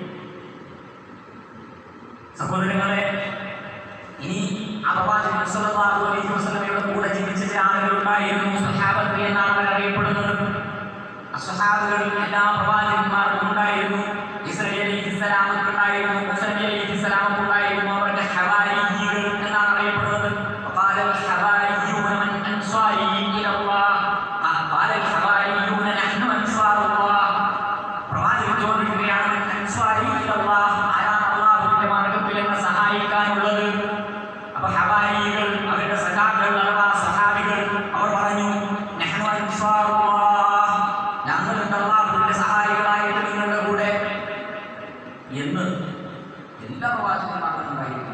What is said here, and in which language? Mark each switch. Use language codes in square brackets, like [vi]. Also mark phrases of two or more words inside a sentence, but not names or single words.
[ml] സഹോദരങ്ങളെ, ഇനി പ്രവാചകൻ [ar] صلى الله عليه وسلم [ml] കൂടെ ജീവിച്ച ചില ആളുകളുണ്ടായിരുന്നു, സ്വഹാബത്ത് എന്നാണ് അവർ അറിയപ്പെടുന്നത്. സ്വഹാബികളിൽ എല്ലാ പ്രവാചകന്മാർക്കും ഉണ്ടായിരുന്നു. ഇസ്രായേൽ അലൈഹിസ്സലാമക്ക് ഉണ്ടായിരുന്നു, മൂസാ അലൈഹിസ്സലാമക്ക് ഉണ്ടായിരുന്നു. അവരുടെ ഹവാരിയ്യകൾ എന്നാണ് അറിയപ്പെടുന്നത്. [ar] وقال الحواريون من أنصاري إلى الله قال الحواريون نحن أنصار الله. [ml] പ്രവാചകൻ ചോദിക്കുകയാണ്, [ar] من أنصاري إلى الله, [ml] ആരാണ് അല്ലാഹുവിന്റെ മാർഗ്ഗത്തിൽ എന്നെ സഹായിക്കാനുള്ളത്? അപ്പോൾ ഹവാരികൾ, അവരുടെ സഖാക്കൾ അഥവാ സ്വഹാബികൾ, അവർ പറഞ്ഞു, [ar] نحن أنصار الله, [ml] ഞങ്ങളുണ്ട് അല്ലാഹുവിന്റെ സഹായികളായിട്ട് നിങ്ങളുടെ കൂടെ എന്ന് എല്ലാ പ്രവാചകന്മാർക്കും ഉണ്ടായിരുന്നു.